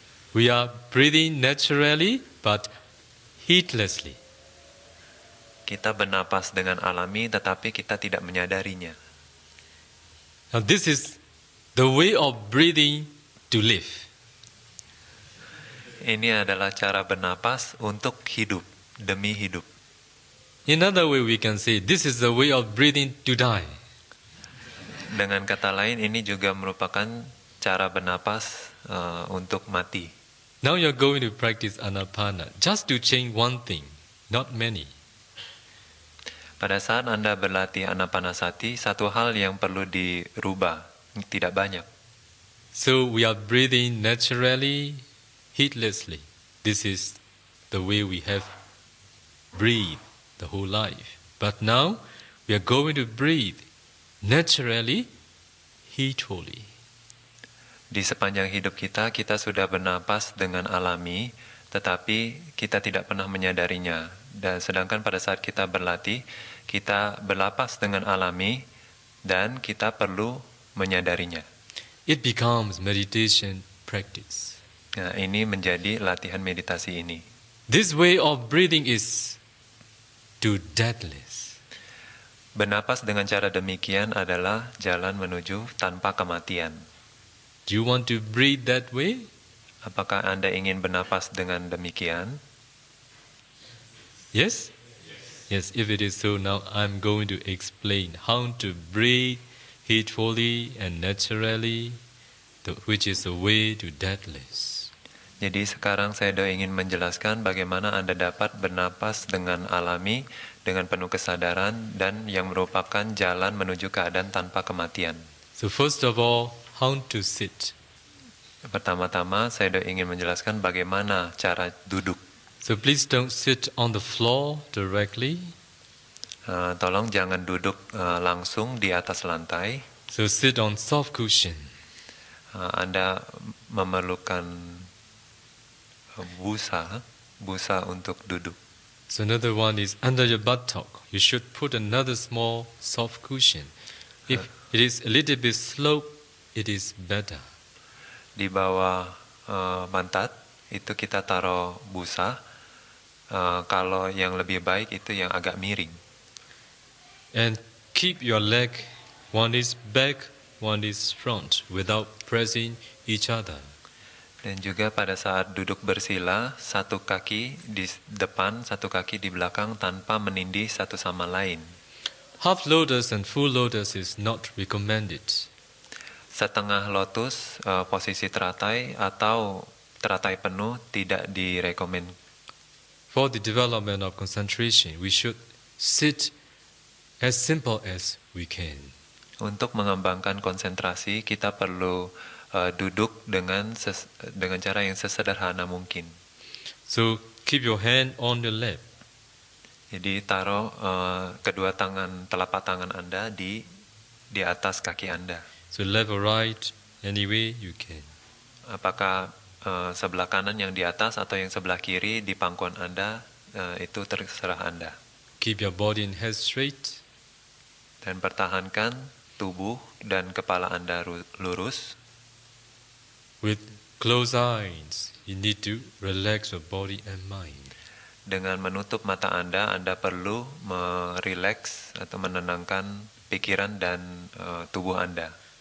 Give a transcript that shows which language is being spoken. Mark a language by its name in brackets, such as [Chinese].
[English] We are breathing naturally but heedlessly. [Indonesian] Kita bernapas dengan alami, tetapi kita tidak menyadarinya. [English] Now this is the way of breathing to live. [Indonesian] Ini adalah cara bernapas untuk hidup, demi hidup. [English] In other way we can say this is the way of breathing to die. [Indonesian] Dengan kata lain, ini juga merupakan cara bernapas untuk mati. [English] Now you're going to practice Anapana just to change one thing, not many. [Indonesian] Pada saat Anda berlatih Anapanasati, satu hal yang perlu dirubah, tidak banyak. [English] So we are breathing naturally, heedlessly. This is the way we have breathed the whole life. But now we are going to breathe naturally, heedfully. [Indonesian] Di sepanjang hidup kita, kita sudah bernapas dengan alami, tetapi kita tidak pernah menyadarinya. Dan sedangkan pada saat kita berlatih, kita bernapas dengan alami dan kita perlu menyadarinya. [English] It becomes meditation practice. [Indonesian] Nah, ini menjadi latihan meditasi ini. [English] This way of breathing is to deathless. [Indonesian] Bernapas dengan cara demikian adalah jalan menuju tanpa kematian. [English] Do you want to breathe that way? [Indonesian] Apakah Anda ingin bernapas dengan demikian? [English] Yes? Yes, if it is so, now I'm going to explain how to breathe heedfully and naturally, which is the way to deathless. [Indonesian] Jadi sekarang saya ingin menjelaskan bagaimana Anda dapat bernapas dengan alami, dengan penuh kesadaran, dan yang merupakan jalan menuju keadaan tanpa kematian. [English] So first of all, how to sit. [Indonesian] Pertama-tama saya ingin menjelaskan bagaimana cara duduk. [English] So please don't sit on the floor directly. [Indonesian] Tolong jangan duduk langsung di atas lantai. [English] So sit on soft cushion. [Indonesian] Anda memerlukan busa untuk duduk. [English] So another one is under your buttock. You should put another small soft cushion. If it is a little bit slope, it is better. [Indonesian] Di bawah pantat itu kita taruh busa. Kalau yang lebih baik itu yang agak miring. [English] And keep your leg, one is back, one is front, without pressing each other. [Indonesian] Dan juga pada saat duduk bersila, satu kaki di depan, satu kaki di belakang tanpa menindih satu sama lain. [English] Half lotus and full lotus is not recommended. [Indonesian] Setengah lotus, posisi teratai atau teratai penuh tidak direkomend. [English] For the development of concentration, we should sit as simple as we can. [Indonesian] Untuk mengembangkan konsentrasi, kita perlu duduk dengan cara yang sesederhana mungkin. [English] So keep your hand on your lap. [Indonesian] Jadi taruh kedua telapak tangan Anda di atas kaki Anda. [English] So left or right, any way you can. [Indonesian] Apakah sebelah kanan yang di atas atau yang sebelah kiri di pangkuan Anda, itu terserah Anda. [English] Keep your body and head straight. [Indonesian] Dan pertahankan tubuh dan kepala Anda lurus. [English] With closed eyes, you need to relax your body and mind. [Indonesian] Dengan menutup mata Anda perlu merileks atau menenangkan pikiran dan tubuh Anda.